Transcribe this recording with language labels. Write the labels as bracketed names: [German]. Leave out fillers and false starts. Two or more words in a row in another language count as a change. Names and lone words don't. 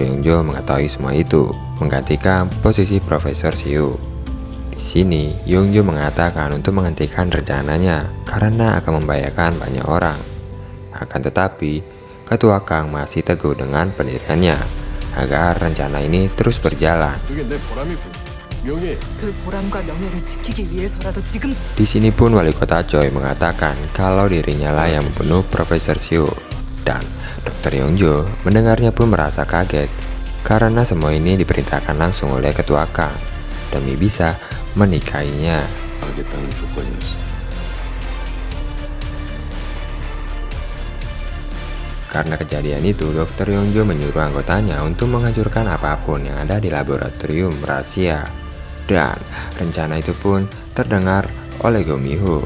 [Indonesian] Yongjo mengetahui semua itu, menggantikan posisi Profesor Seo. Di sini, Yongjo mengatakan untuk menghentikan rencananya karena akan membahayakan banyak orang. Akan tetapi, Ketua Kang masih teguh dengan pendiriannya agar rencana ini terus berjalan. [Korean] 그게 내 보람이고 명예. 그 보람과 명예를 지키기 위해서라도 지금 [Indonesian] Di sini pun Wali Kota Choi mengatakan kalau dirinya lah yang membunuh Profesor Siu. Dan Dr. Yongjo mendengarnya pun merasa kaget karena semua ini diperintahkan langsung oleh Ketua Kang demi bisa menikahinya. [Korean] 하겠다는 조건이었어. [Indonesian] Karena kejadian itu, Dr. Yongjo menyuruh anggotanya untuk menghancurkan apapun yang ada di laboratorium rahasia. Dan rencana itu pun terdengar oleh Go Mi-ho.